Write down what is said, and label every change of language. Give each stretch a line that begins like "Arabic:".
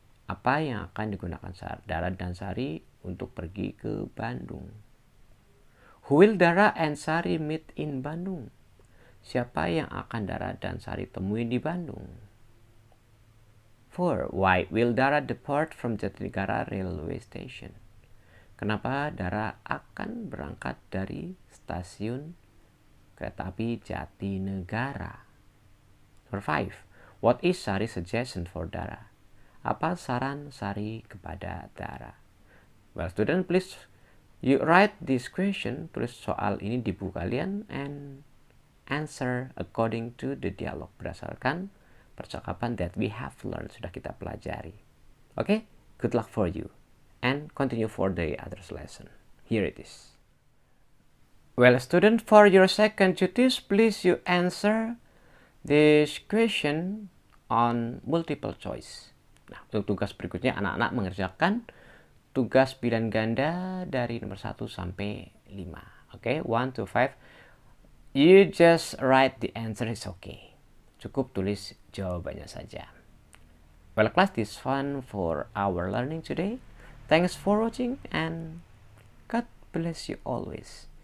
Indonesian: Apa yang akan digunakan Dara dan Sari untuk pergi ke Bandung?
English: Who will Dara and Sari meet in Bandung?
Indonesian: Siapa yang akan Dara dan Sari temui di Bandung? 4.
English: Why will Dara depart from Jatinegara Railway Station?
Indonesian: Kenapa Dara akan berangkat dari stasiun kereta api Jatinegara?
English: Number 5. What is Sari's suggestion for Dara?
Indonesian: Apa saran Sari kepada Dara?
English: Well, student, please you write this question.
Indonesian: Tulis soal ini di buku kalian
English: and answer according to the dialogue,
Indonesian: berdasarkan percakapan
English: that we have learned,
Indonesian: sudah kita pelajari.
English: Okay, good luck for you and continue for the other lesson. Here it is. Well, student, for your second duties, please you answer this question on multiple choice.
Indonesian: Nah, untuk tugas berikutnya anak-anak mengerjakan tugas pilihan ganda dari nomor 1 sampai 5.
English: Okay, 1 to 5. You just write the answer, is okay.
Indonesian: Cukup tulis jawabannya saja.
English: Well, class, this is fun for our learning today. Thanks for watching and God bless you always.